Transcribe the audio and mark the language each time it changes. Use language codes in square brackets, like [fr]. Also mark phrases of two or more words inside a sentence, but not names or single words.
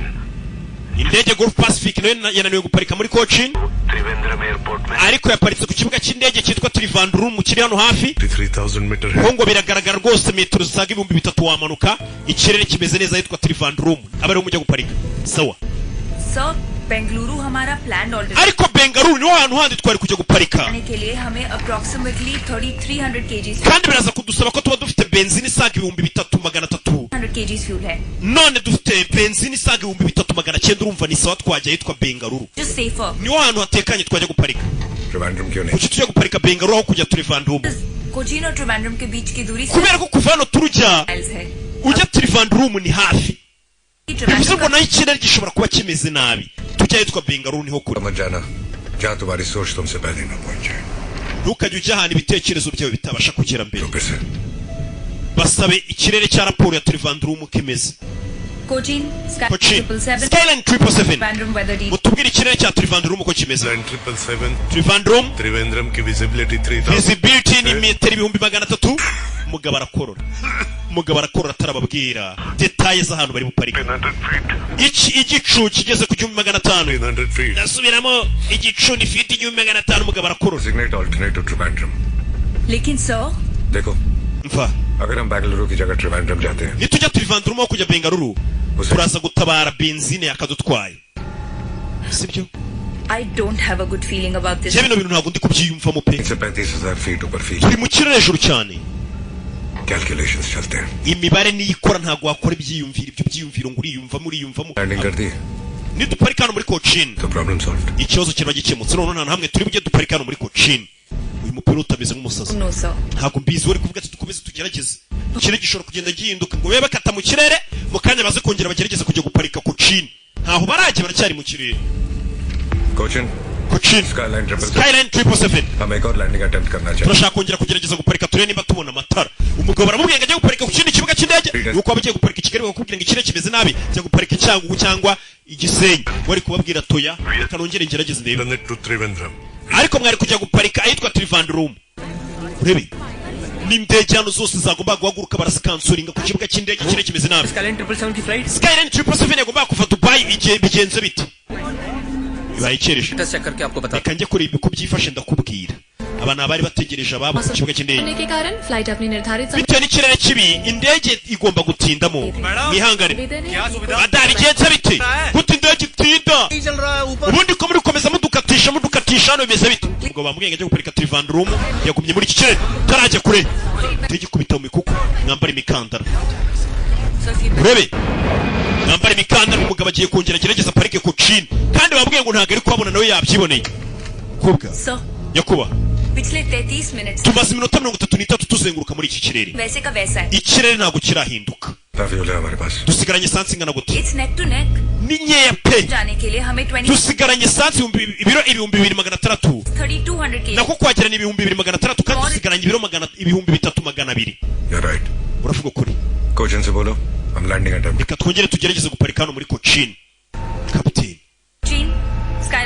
[rw] Indege Gulf Pacific nayo yananiwe guparika muri Cochin. Trivandrum Airport. Ariko yaparitse ku kibuga cy'indege cyitwa Trivandrum mu kiri hano hafi. [en] 3000 meters. [rw] Hongo biragaragara rwose metero zaga 3000 wamanuka. Ikirere kimeze neza yitwa Trivandrum. Abari umujya guparika. Sawa. [hi] So बेंगलुरु हमारा [en] plan already [rw] ariko Bengaluru niho hantu handi twari kujya guparika [hi] आने के लिए हमें approximately 3300 kg [rw] kandi biraza kudusaba ko tuba dufite benzine isaga 3300 [hi] 100 kg fuel है [rw] none dufite benzine isaga 3900 urumva ni sawa twajya yitwa Bengaluru [en] just safer [rw] niho hantu hatekanye twajya guparika [hi] Trivandrum क्यों नहीं [rw] kuki tujya guparika Bengaluru aho kujya Trivandrum [hi] कोचीन और ट्रिवेंड्रम के बीच की दूरी [rw] kubera ko kuva hano turujya ujya Trivandrum ni hafi bivuze ngo naho ikirere gishobora kuba kimeze nabi tujya yitwa Bengaluru niho kure [hi] मत जाना जहाँ तुम्हारी सोच तुमसे पहले ना पहुंच जाए [rw] ntukajye ujya ahantu ibitekerezo byawe bitabasha kugera mbere basabe ikirere cya raporo ya Trivandrum kimeze कोचीन Skyline 777 mutubwire ikirere cya Trivandrum ko kimeze Trivandrum [hi] Trivandrum की visibility 3000 [rw] visibility ni metero 300 umugabo arakora atarababwira details z'ahantu bari buparika igicu kigeze ku 1500 nasubiramo igicu ni feet 1500 umugabo arakora [en] designate alternative Trivandrum [hi] लेकिन सर देखो [rw] mva [hi] अगर हम बेंगलुरु की जगह Trivandrum जाते हैं [rw] nitujya Trivandrum aho kujya Bengaluru turaza gutabara benzine yakadutwaye sibyo [en] I don't have a good feeling about this. [rw] Bino bintu ntabwo ndi kubyiyumvamo pe [hi] 35000 feet ऊपर फीट [rw] turi mu kirere hejuru cyane [hi] कैलकुलेशंस चलते हैं [rw] imibare niyikora ntabwo wakora ibyiyumviro ibyo byiyumviro ngo uriyumvamo [hi] लैंडिंग कर दी [rw] niduparika hano muri Cochin [en] तो problem solved [rw] ikibazo kiraba gikemutse none nta hamwe turi bujye duparika hano muri Cochin uyu mupira utameze nk'umusazi [en] No sir. [rw] ntabwo mbizi wari kuvuga ati dukomeze tugerageze ikirere gishobora kugenda gihinduka ngo bebe bakata mu kirere mu kanya baze kongera bagerageze kujya guparika Cochin ntaho barajye baracyari mu kirere कोचिन Cochin Skyline 777 [hi] हम एक और [en] landing attempt [hi] करना चाहिए [rw] turashaka kongera kugerageza guparika turebe niba tubona amatara umugabo baramubwiye ngo ajye guparika ku kindi kibuga cy'indege nuko abagiye guparika Kigali bakubwira ngo ikirere kimeze nabi cyo guparika icyangugu cyangwa igisenyi wari kubabwira toya kanongere ngerageze ndebe [en] to Trivandrum [rw] ariko mwari kujya guparika ahitwa Trivandrum urebe n'indege hano zose zagomba guhaguruka barasikansoringa ku kibuga cy'indege ikirere kimeze nabi [hi] Skyline 777 की फ्लाइट [rw] Skyline 777 yagomba kuva Dubai bigenze bite bayikereje [hi] टेस्ट चेक करके आपको बता [rw] reka njye kureba uko byifashe ndakubwira abantu abari bategereje ababo ku kibuga cy'indege [hi] होने के कारण फ्लाइट अपनी निर्धारित समय [rw] bitewe n'ikirere kibi indege igomba gutindamo mwihangane badari igenze bite gute indege itinda ubundi ko muri gukomeza mudukatisha hano bimeze bite ubwo bambwiye ngo ajye guparika Trivandrum yagumye muri iki kirere tarajya kure indege ikubita mu mikuku mwambara imikandara urebe mwambara imikandara umugabo agiye kongera agerageza parike Cochin kandi bambwiye ngo ntabwo ari kuhabona nawe yabyiboneye kubwa [en] Sir, [rw] yakuba [hi] पिछले 33 मिनट [rw] tumaze iminota 33 tuzenguruka muri iki kirere [hi] वैसे का वैसा है [rw] ikirere ntabwo kirahinduka [hi] फ्यूल है हमारे पास [rw] dusigaranye esansi ingana gute [en] It's neck to neck. [rw] ni nkeya pe [hi] जाने के लिए हमें 20 [rw] dusigaranye esansi ibiro 2600 [en] 3200 kg. [rw] nako kwagera ni 2600 kandi dusigaranye ibiro 3200. [en] You're right. [rw] uravuga ukuri [hi] कोचिन से बोलो हम [en] landing attempt [rw] reka twongere tugerageze guparika hano muri Cochin kapiteni Chin, Skyline.